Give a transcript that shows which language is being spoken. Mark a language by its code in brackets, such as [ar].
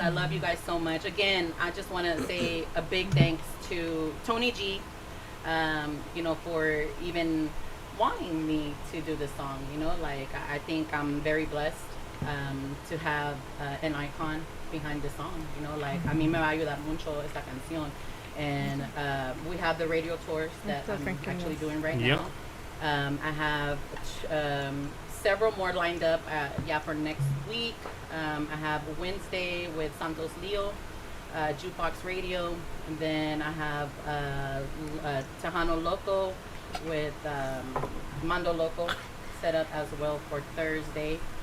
[en] I love you guys so much. Again, I just want to say a big thanks to Tony G, you know, for even wanting me to do this song. You know, like I think I'm very blessed to have an icon behind this song. You know, like [es] a mí me va a ayudar mucho esta canción. [en] And we have the radio tours that I'm actually doing right now. I have several more lined up for next week. I have Wednesday with Santos Leo, Jukebox Radio, and then I have Tejano Loco with Mando Loco set up as well for Thursday.